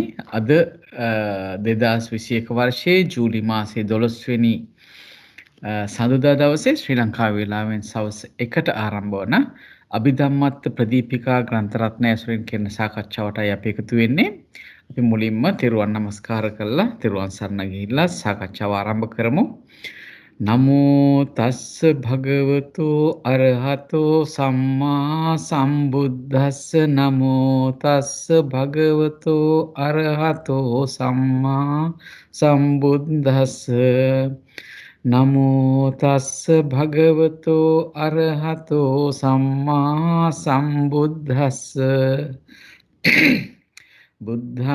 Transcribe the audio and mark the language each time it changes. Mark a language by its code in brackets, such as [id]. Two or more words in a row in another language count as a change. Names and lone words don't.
[si] අද 2021 වර්ෂයේ ජූලි මාසයේ 12 වෙනි සඳුදා දවසේ ශ්‍රී ලංකා වේලාවෙන් සවස් 1ට ආරම්භ වන අභිධම්මත් ප්‍රදීපිකා ග්‍රන්ථ රත්නය ඇසුරින් කරන සාකච්ඡාවටයි අපි එකතු වෙන්නේ. අපි මුලින්ම තෙරුවන් නමස්කාර කරලා තෙරුවන් සරණ ගිහිල්ලා සාකච්ඡාව ආරම්භ කරමු. [pi] නමෝ තස්ස භගවතු අරහතෝ සම්මා සම්බුද්දස්ස නමෝ තස්ස භගවතු අරහතෝ සම්මා සම්බුද්දස්ස නමෝ තස්ස භගවතු අරහතෝ සම්මා සම්බුද්දස්ස බුද්ධං